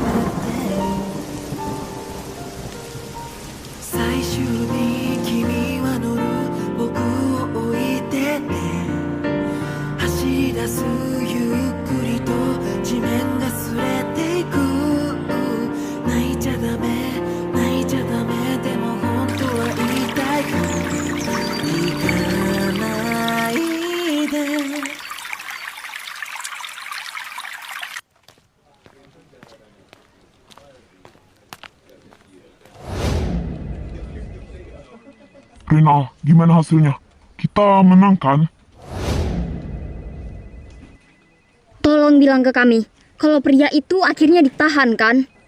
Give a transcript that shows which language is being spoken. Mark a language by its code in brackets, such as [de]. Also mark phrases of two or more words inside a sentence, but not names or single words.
[ja] めて最終日君は乗る僕を置いてて走り出すゆっくりと地面が擦れていく泣いちゃダメ泣いちゃダメでも本当は言いたい行かないで [id] Rina, gimana hasilnya? Kita menang kan? Tolong bilang ke kami, kalau pria itu akhirnya ditahan kan?